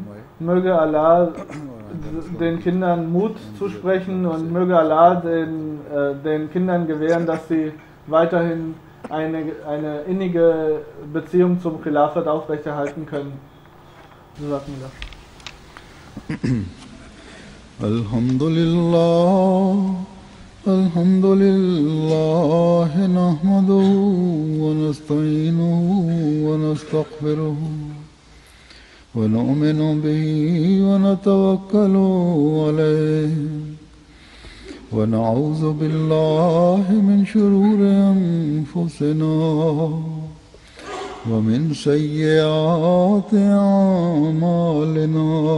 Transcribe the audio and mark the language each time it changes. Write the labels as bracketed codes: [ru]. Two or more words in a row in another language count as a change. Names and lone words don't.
[de] Möge Allah den Kindern Mut zusprechen und möge Allah den Kindern gewähren, dass sie weiterhin eine innige Beziehung zum Khilafat aufrechterhalten können. So sagt man das. [ar] الحمد لله نحمده و نستعينه و نستغفره و نؤمن به و نتوكل عليه و نعوذ بالله من شرور أنفسنا و من سيئات أعمالنا.